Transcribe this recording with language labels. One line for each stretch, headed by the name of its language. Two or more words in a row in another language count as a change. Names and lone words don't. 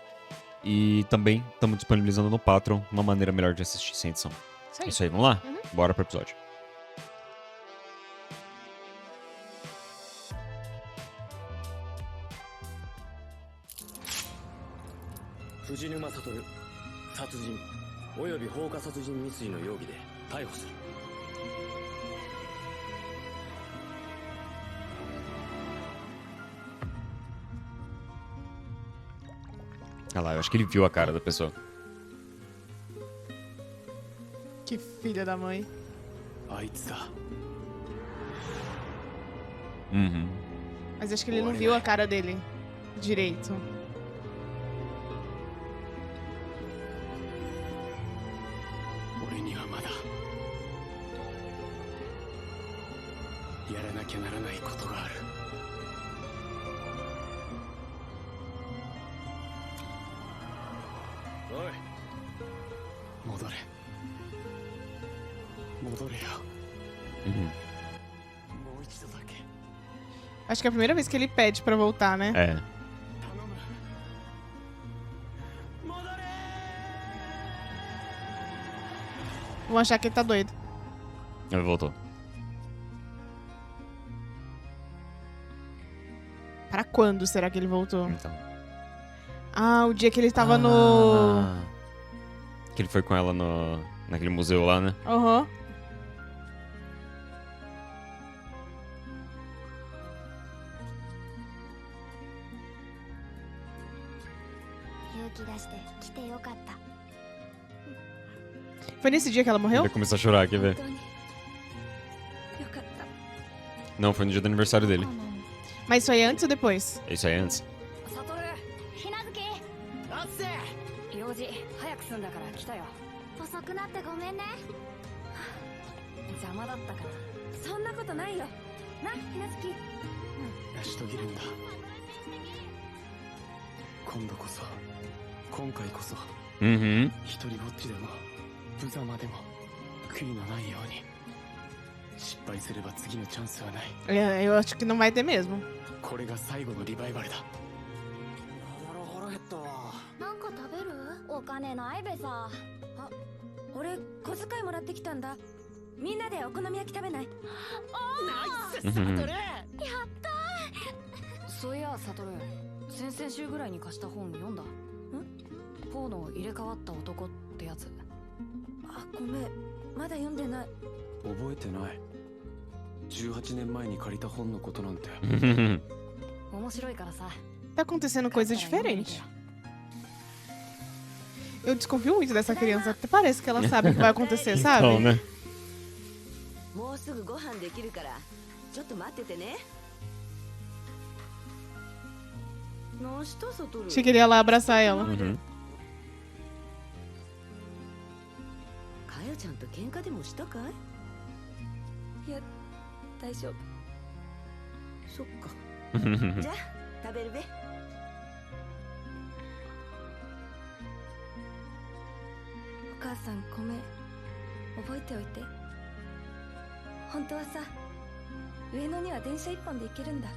Portuguese: E também estamos disponibilizando no Patreon uma maneira melhor de assistir sem edição. Isso aí. Isso aí, vamos lá? Uhum. Bora pro episódio.
Japanese: Fujinuma Satoru 殺人および放火殺人未遂の容疑で逮捕する
Portuguese: Olha lá, eu acho que ele viu a cara da pessoa. Que filha da mãe.
Japanese: あいつだ
Portuguese: Uhum. Mas acho que ele não viu a cara dele direito.
Japanese: 俺にはまだやらなきゃならないことがあるおい戻れ戻れよ
Portuguese: Uhum.
Japanese: もう一度だけ
Portuguese: Acho que é a primeira vez que ele pede pra voltar, né? É.
Japanese: 頼む戻れ
Portuguese: Vão achar que ele tá doido. Ele voltou. Pra quando será que ele voltou? Então. Ah, o dia que ele tava no... Ah. Que ele foi com ela naquele museu lá, né? Aham. Foi nesse dia que ela morreu? Ele começou a chorar, quer ver?
Japanese: 本当によかった
Portuguese: Não, foi no dia do aniversário dele. Mas isso aí é antes ou depois? Isso aí é antes.
Japanese: サトルひなずきあっせ用事早く済んだから来たよ遅くなってごめんね邪魔だったからそんなことないよなひなずき成し遂げるんだ今度こそ今回こそ
Portuguese: Uhum.
Japanese: 一人ぼっちでも無様でも悔いのないように失敗すれば次のチャンスはない
Portuguese: Eu acho que não vai ter mesmo.
Japanese: これが最後のリバイバルだ腹減ったわなんか食べるお金ないべさあ俺小遣いもらってきたんだみんなでお好み焼き食べないナイスうんうんサトルそういやサトル先々週ぐらいに貸した本読んだんポーの入れ替わった男ってやつあごめんまだ読んでない覚えてない18年前に借りた本のことなんて面白いからさ
Portuguese: Tá acontecendo coisa diferente. Eu desconfio muito dessa criança. Até parece que ela sabe o que vai acontecer, sabe? Então, né?
Japanese: もうすぐご飯できるからちょっと待っててねどうしたサトル
Portuguese: Achei que ele ia lá abraçar ela. Uhum.
Japanese: かよちゃんと喧嘩でもしたかいいや大丈夫そっかじゃあ食べるべお母さんごめん覚えておいて本当はさ上野には電車一本で行けるんだ